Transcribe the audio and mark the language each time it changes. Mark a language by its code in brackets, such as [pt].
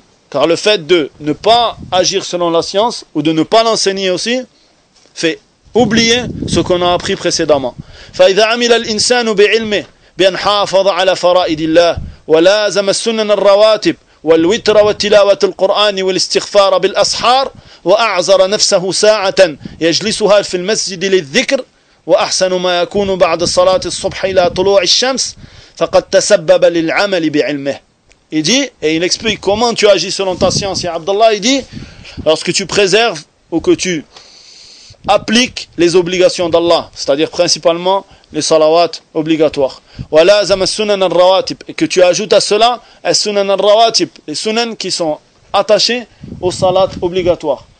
[fr] Car le fait de ne pas agir selon la science ou de ne pas l'enseigner aussi fait oublier ce qu'on a appris précédemment. [ar] فَإِذَا عَمِلَ الْإِنسَانُ بِعِلْمِهِ بِأَنْ حَافَظَ عَلَى فَرَائِدِ اللَّهِ وَلَازَمَ السُنَنَ الرَّوَاتِبِ والوتر وتلاوة القرآن والاستغفار بالأسحار وأعزر نفسه ساعة يجلسها في المسجد للذكر وأحسن ما يكون بعد صلاة الصبح إلى طلوع الشمس فقد تسبب للعمل بعلمه. [fr] Il dit, et il explique comment tu agis selon ta science. Et Abdallah, il dit, lorsque tu préserves ou que tu appliques les obligations d'Allah, c'est-à-dire principalement les salawat obligatoires, et que tu ajoutes à cela les sunan qui sont attachés aux salat obligatoires.